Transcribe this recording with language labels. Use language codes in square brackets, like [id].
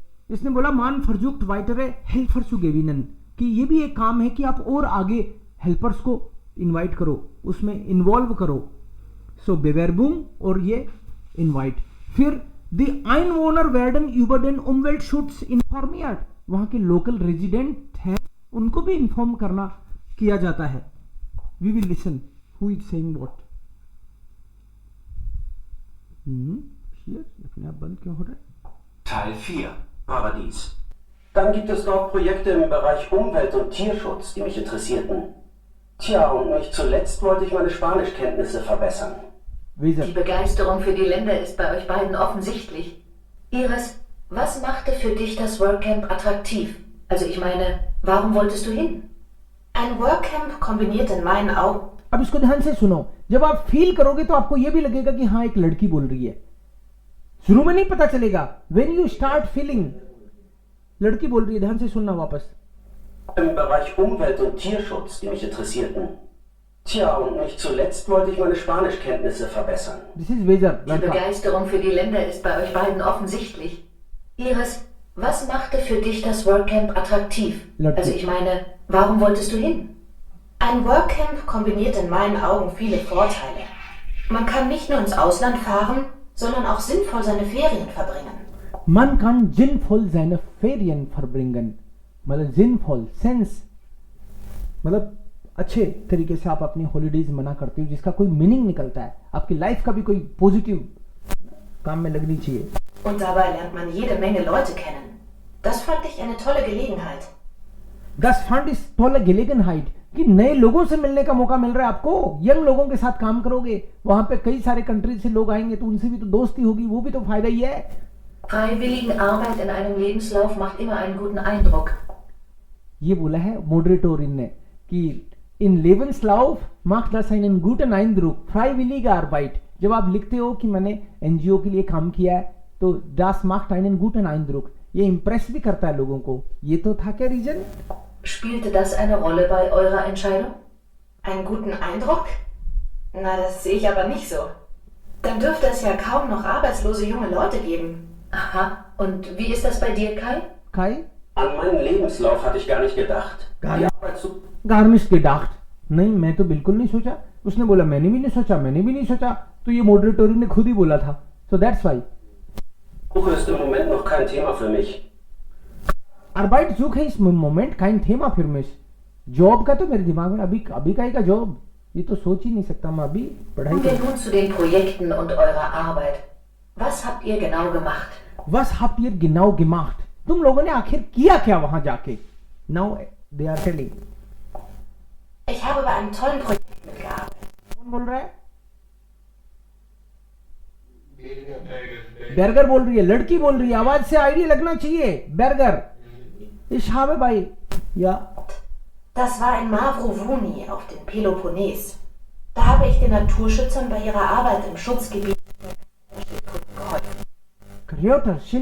[hi] इसने बोला [de] मान versucht weitere Helfer zu gewinnen, [hi] कि ये भी एक काम है कि आप और आगे हेल्पर्स को इनवाइट करो, उसमें इन्वॉल्व करो. Bewerbung और ये इनवाइट. फिर [de] die Einwohner werden über den Umweltschutz informiert, [hi] वहां के लोकल रेजिडेंट हैं उनको भी इन्फॉर्म करना किया जाता है. [en] We will listen who is saying what. [hi] Hier, अपने आप बंद क्यों हो रहा है? [de] Teil 4. Paradies. Dann gibt es dort Projekte im Bereich Umwelt- und Tierschutz, die mich interessierten. Tja, und nicht zuletzt wollte ich meine Spanischkenntnisse verbessern. Die Begeisterung für die Länder ist bei euch beiden offensichtlich. Iris, was machte für dich das WorkCamp attraktiv? Also ich meine, warum wolltest du hin? Ein WorkCamp kombiniert in meinen Augen. [hi] अब इसको ध्यान से सुनो. जब आप feel करोगे तो आपको यह भी लगेगा कि हाँ एक लड़की बोल रही है. शुरू में नहीं पता चलेगा. [en] When you start feeling, [hi] लड़की बोल रही है. ध्यान से सुनना वापस. [de] Im Bereich Umwelt- und Tierschutz, die mich interessierten. Tja, und nicht zuletzt wollte ich meine Spanischkenntnisse verbessern. [en] This is Weser. [de] Die Begeisterung für die Länder ist bei euch beiden offensichtlich. Iris, was machte für dich das Workcamp attraktiv? Lottie. Also ich meine, warum wolltest du hin? Ein Workcamp kombiniert in meinen Augen viele Vorteile. Man kann nicht nur ins Ausland fahren, sondern auch sinnvoll seine Ferien verbringen. Man kann sinnvoll seine Ferien verbringen. [hi] मतलब sinnvoll, sense, मतलब अच्छे तरीके से आप अपनी holidays मना करते हो, जिसका कोई मीनिंग निकलता है, आपकी लाइफ का भी कोई पॉजिटिव काम में लगनी चाहिए. [de] Und dabei lernt man jede Menge Leute kennen. Das fand ich eine tolle Gelegenheit. Das fand ich tolle Gelegenheit [hi] कि नए लोगों से मिलने का मौका मिल रहा है आपको. यंग लोगों के साथ काम करोगे, वहां पे कई सारे कंट्री से लोग आएंगे, तो उनसे भी तो दोस्ती होगी, वो भी तो फायदा ही है. [de] Freiwilligenarbeit in einem Lebenslauf macht immer einen guten Eindruck. [hi] ये बोला है मॉडरेटोरिन ने कि इन लेबेंslauf [de] macht das einen guten Eindruck. [hi] Freiwillige Arbeit, जब आप लिखते हो कि मैंने एनजीओ के लिए काम किया है, तो [de] das macht einen guten Eindruck, [hi] ये इंप्रेस भी करता है लोगों को. ये तो था क्या reason? [de] Spielte das eine Rolle bei eurer Entscheidung? Einen guten Eindruck? Na, das sehe ich aber nicht so. Dann dürfte es ja kaum noch arbeitslose junge Leute geben. Aha, und wie ist das bei dir, Kai? Kai? An meinen Lebenslauf hatte ich gar nicht gedacht. Die Arbeit zu gar nicht gedacht. [hi] नहीं, मैं तो बिल्कुल नहीं सोचा. उसने बोला मैंने भी नहीं सोचा, मैंने भी नहीं सोचा, तो ये मॉडरेटोरिन ने खुद ही बोला था. [en] So that's why. [de] Suche ist im Moment noch kein Thema für mich. Arbeitssuche ist im Moment kein Thema für mich. [hi] Job का तो मेरे दिमाग में अभी का ही का जॉब, ये तो सोच ही नहीं सकता मैं अभी पढ़ाई [de] Kommen wir nun zu den Projekten und eurer Arbeit. Was habt ihr genau gemacht? Was habt ihr genau gemacht? [hi] तुम लोगों ने आखिर किया क्या वहां जाके? [en] Now they are telling. [de] Ich habe bei einem tollen Projekt mitgearbeitet. [hi] कौन बोल रहा है? बर्गर बोल रही है, लड़की बोल रही है, आवाज से आइडिया लगना चाहिए. [de] बर्गर. Ich habe bei, ja. Das war in Mavrovuni auf dem Peloponnes. Da habe ich den Naturschützern bei ihrer Arbeit im Schutzgebiet geholfen.